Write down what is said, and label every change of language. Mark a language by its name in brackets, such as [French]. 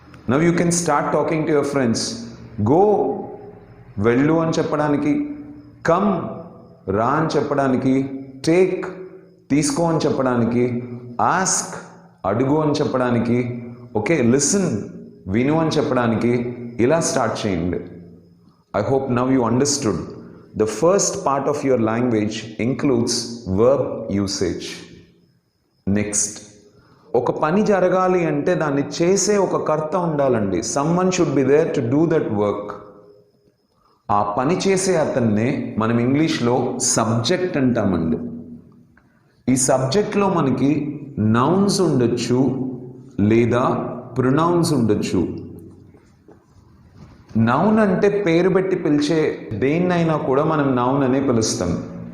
[English] Now you can start talking to your friends. [Telugu] Go, వెళ్ళు అని చెప్పడానికి, కమ్, రా అని చెప్పడానికి, టేక్, తీసుకో అని చెప్పడానికి, ఆస్క్, అడుగు అని చెప్పడానికి, ఓకే, లిసన్, విను అని చెప్పడానికి, ఇలా స్టార్ట్ చేయండి. [English] I hope now you understood. The first part of your language includes verb usage. [Telugu] Next, ఒక పని జరగాలి అంటే దాన్ని చేసే ఒక కర్త ఉండాలండి. [English] Someone should be there to do that work. [Telugu] ఆ పని చేసే అతన్నే మనం ఇంగ్లీష్లో సబ్జెక్ట్ అంటామండి. ఈ సబ్జెక్ట్లో మనకి నౌన్స్ ఉండొచ్చు లేదా ప్రొనౌన్స్ ఉండొచ్చు. నౌన్ అంటే పేరు పెట్టి పిలిచే దేన్నైనా కూడా మనం నౌన్ అనే పిలుస్తాం.